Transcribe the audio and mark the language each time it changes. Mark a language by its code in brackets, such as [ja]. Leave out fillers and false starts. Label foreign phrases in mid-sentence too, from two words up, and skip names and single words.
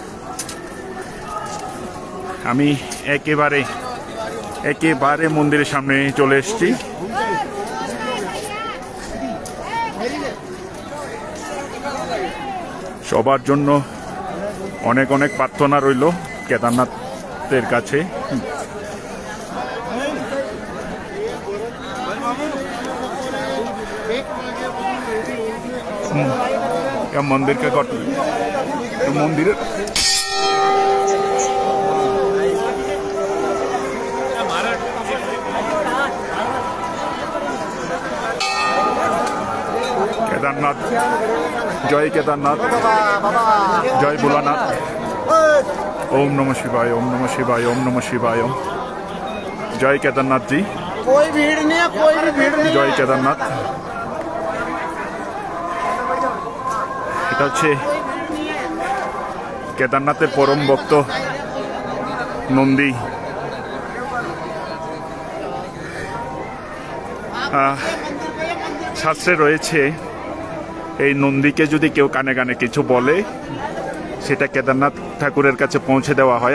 [bn] আমি একেবারে মন্দিরের সামনে চলে এসেছি। সবার জন্য অনেক অনেক প্রার্থনা রইল কেদারনাথের কাছে। [hi] मंदिर के मंदिर केदारनाथ, जय केदारनाथ, जय भोलानाथ। [sa] ओम नमः शिवाय, ओम नमः शिवाय, ओम नमः शिवाय। [hi] जय केदारनाथ जी, कोई भीड़ नहीं है, कोई भी भीड़ नहीं। जय केदारनाथ। [bn] এটা হচ্ছে কেদারনাথের পরম ভক্ত নন্দী। শাস্ত্রে রয়েছে এই নন্দীকে যদি কেউ কানে কানে কিছু বলে সেটা কেদারনাথ ঠাকুরের কাছে পৌঁছে দেওয়া হয়।